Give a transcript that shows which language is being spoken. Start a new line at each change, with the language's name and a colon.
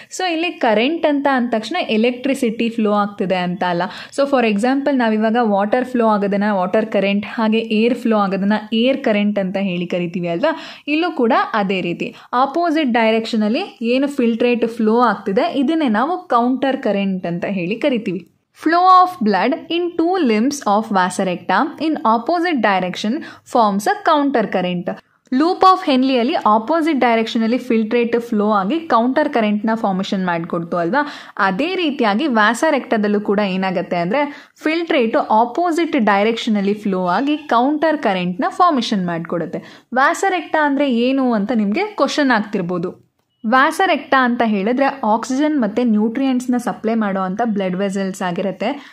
Kannada: So ಇಲ್ಲಿ current ಅಂತ ಅಂದ ತಕ್ಷಣ ಎಲೆಕ್ಟ್ರಿಸಿಟಿ ಫ್ಲೋ ಆಗ್ತಿದೆ ಅಂತ ಅಲ್ಲ. ಸೊ ಫಾರ್ ಎಕ್ಸಾಂಪಲ್ ನಾವಿವಾಗ ವಾಟರ್ ಫ್ಲೋ ಆಗೋದನ್ನು ವಾಟರ್ ಕರೆಂಟ್, ಹಾಗೆ ಏರ್ ಫ್ಲೋ ಆಗೋದನ್ನು ಏರ್ ಕರೆಂಟ್ ಅಂತ ಹೇಳಿ ಕರಿತೀವಿ ಅಲ್ವಾ. ಇಲ್ಲೂ ಕೂಡ ಅದೇ ರೀತಿ ಆಪೋಸಿಟ್ ಡೈರೆಕ್ಷನಲ್ಲಿ ಏನು ಫಿಲ್ಟ್ರೇಟ್ ಫ್ಲೋ ಆಗ್ತಿದೆ ಇದನ್ನೇ ನಾವು ಕೌಂಟರ್ ಕರೆಂಟ್ ಅಂತ ಹೇಳಿ ಕರಿತೀವಿ.
English: Flow of blood in 2 limbs of Vasarecta in opposite direction forms a counter current.
Kannada: Loop of ಹೆನ್ಲಿಯಲ್ಲಿ opposite ಡೈರೆಕ್ಷನಲ್ಲಿ filtrate flow ಆಗಿ ಕೌಂಟರ್ ಕರೆಂಟ್ನ ಫಾರ್ಮೇಷನ್ ಮಾಡಿಕೊಡ್ತು ಅಲ್ವಾ. ಅದೇ ರೀತಿಯಾಗಿ ವ್ಯಾಸರೆಕ್ಟದಲ್ಲೂ ಕೂಡ ಏನಾಗುತ್ತೆ ಅಂದರೆ ಫಿಲ್ಟ್ರೇಟು ಆಪೋಸಿಟ್ ಡೈರೆಕ್ಷನಲ್ಲಿ ಫ್ಲೋ ಆಗಿ ಕೌಂಟರ್ ಕರೆಂಟ್ನ ಫಾರ್ಮೇಷನ್ ಮಾಡಿಕೊಡುತ್ತೆ. ವ್ಯಾಸರೆಕ್ಟ ಅಂದರೆ ಏನು ಅಂತ ನಿಮಗೆ ಕ್ವಶನ್ ಆಗ್ತಿರ್ಬೋದು. ವ್ಯಾಸರೆಕ್ಟಾ ಅಂತ ಹೇಳಿದ್ರೆ ಆಕ್ಸಿಜನ್ ಮತ್ತು ನ್ಯೂಟ್ರಿಯೆಂಟ್ಸ್ನ ಸಪ್ಲೈ ಮಾಡೋ ಅಂಥ ಬ್ಲಡ್ ವೆಸಲ್ಸ್ ಆಗಿರುತ್ತೆ.